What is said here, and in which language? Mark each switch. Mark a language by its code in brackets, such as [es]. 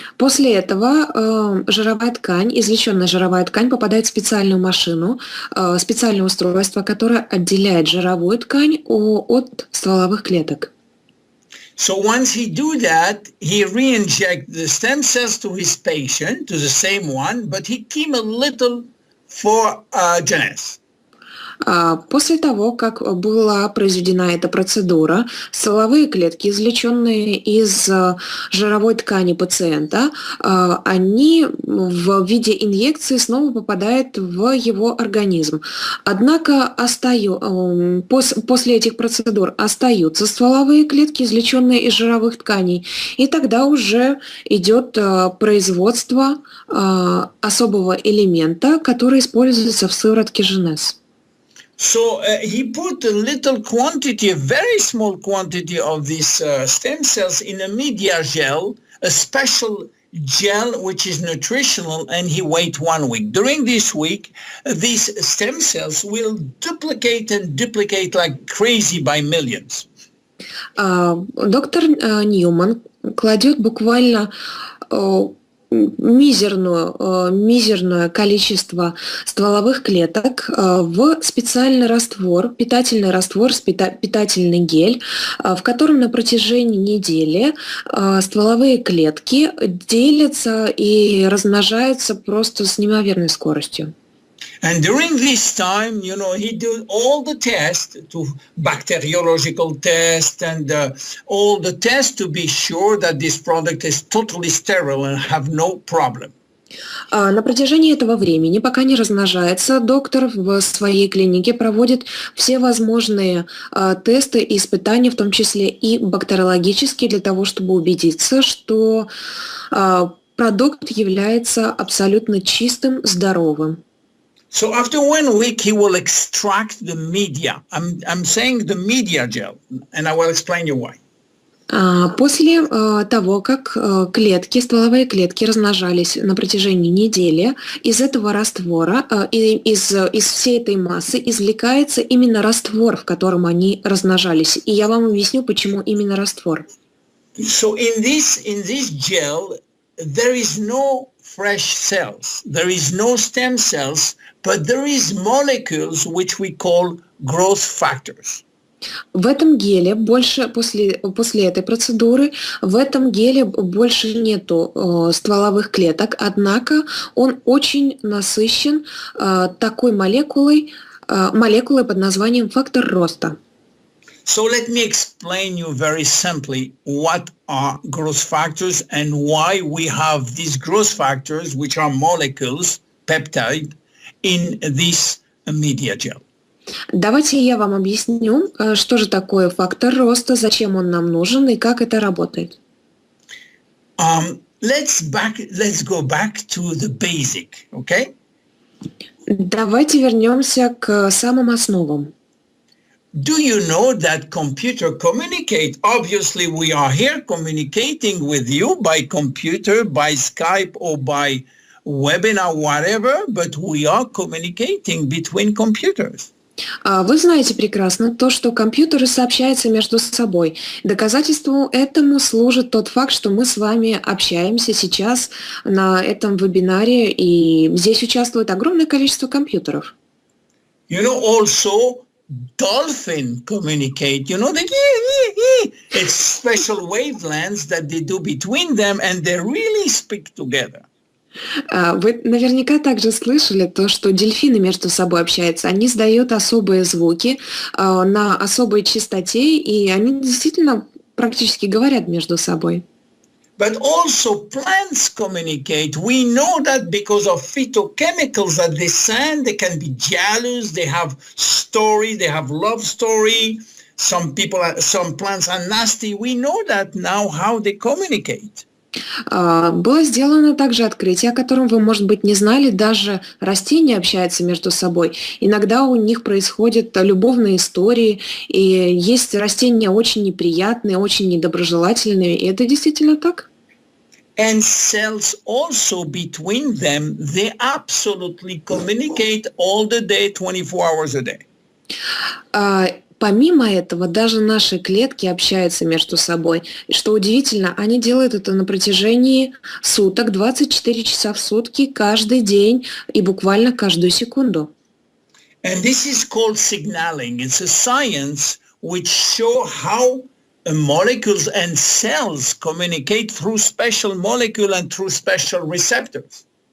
[ru] После этого жировая ткань, извлеченная жировая ткань, попадает в специальную машину, специальное устройство, которое отделяет жировую ткань от стволовых клеток. [en] So once he do that, he re-inject the stem cells to his patient, to the same one, but he keep a little for Jeunesse. [ru] После того, как была произведена эта процедура, стволовые клетки, извлеченные из жировой ткани пациента, они в виде инъекции снова попадают в его организм. Однако после этих процедур остаются стволовые клетки, извлеченные из жировых тканей, и тогда уже идет производство особого элемента, который используется в сыворотке Jeunesse. [en] So he put a little quantity, a very small quantity of these stem cells in a media gel, a special gel which is nutritional, and he wait 1 week. During this week, these stem cells will duplicate and duplicate like crazy by millions. [ru] Доктор Ньюман кладет буквально мизерное количество стволовых клеток в специальный раствор, питательный раствор, питательный гель, в котором на протяжении недели стволовые клетки делятся и размножаются просто с неимоверной скоростью. [en] And during this time, you know, he did all the tests, to bacteriological tests and all the tests to be sure that this product is totally sterile and have no problem. [ru] На протяжении этого времени, пока не размножается, доктор в своей клинике проводит все возможные тесты и испытания, в том числе и бактериологические, для того, чтобы убедиться, что продукт является абсолютно чистым, здоровым. [en] So after 1 week, he will extract the media. I'm saying the media gel, and I will explain you why. [ru] После того, как стволовые клетки размножались на протяжении недели, из этого раствора, из всей этой массы извлекается именно раствор, в котором они размножались. И я вам объясню, почему именно раствор. [en] So in this gel, there is no fresh cells, there is no stem cells, but there is molecules which we call growth factors. [ru] В этом геле после этой процедуры, в этом геле больше нету стволовых клеток, однако он очень насыщен такой молекулой под названием фактор роста. [en] So let me explain you very simply what are growth factors and why we have these growth factors, which are molecules, peptide, in this media gel. [ru] Давайте я вам объясню, что же такое фактор роста, зачем он нам нужен и как это работает. [en] Let's go back to the basic, okay? [ru] Давайте вернемся к самым основам. [en] Do you know that computer communicate? Obviously, we are here communicating with you by computer, by Skype, or by webinar, whatever, but we are communicating between computers. [ru] Вы знаете прекрасно то, что компьютеры сообщаются между собой. Доказательством этому служит тот факт, что мы с вами общаемся сейчас на этом вебинаре, и здесь участвует огромное количество компьютеров. [en] You know, also, dolphins communicate. You know, it's special wavelengths that they do between them, and they really speak together. [ru] Вы наверняка также слышали то, что дельфины между собой общаются. Они издают особые звуки на особой частоте, и они действительно практически говорят между собой. [en] But also plants communicate. We know that because of phytochemicals that they send, they can be jealous, they have story, they have love story. Some plants are nasty. We know that now how they communicate. [ru] Было сделано также открытие, о котором вы, может быть, не знали. Даже растения общаются между собой. Иногда у них происходят любовные истории, и есть растения очень неприятные, очень недоброжелательные, и это действительно так. [en] And cells also between them, they absolutely communicate all the day, 24 hours a day. [ru] Помимо этого, даже наши клетки общаются между собой. И что удивительно, они делают это на протяжении суток, 24 часа в сутки, каждый день и буквально каждую секунду. [en] And this is called signaling. It's a science which shows how molecules and cells communicate through special molecule and through special receptors.